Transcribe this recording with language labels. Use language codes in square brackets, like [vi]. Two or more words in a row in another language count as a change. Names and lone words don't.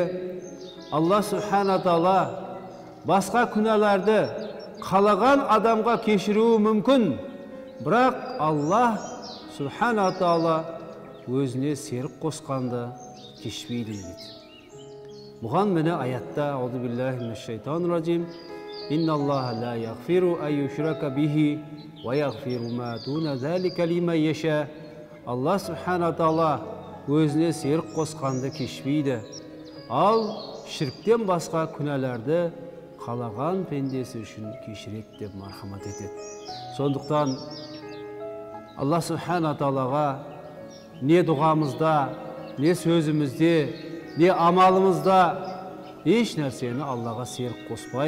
[kk] Аллах Субхана Тағала басқа күнәларды қалаған адамға кешіруі мүмкін, бірақ Аллах Субхана Тағала өзіне серік қосқанды кешпейді дейді. Бұған міне аятта [ar] أعوذ بالله من الشيطان الرجيم. إن الله لا يغفر أن يشرك به ويغفر ما دون ذلك لمن يشاء. [kk] Аллах Субхана Тағала өзіне серік қосқанды кешпейді. Ал шірктен басқа күнәларды қалаған пендесі үшін кешіреді деп мархамат етеді. Сондықтан Аллах Субхана Тағалаға не дұғамызда, не сөзімізде, не амалымызда еш нәрсені Аллаға серік қоспайық.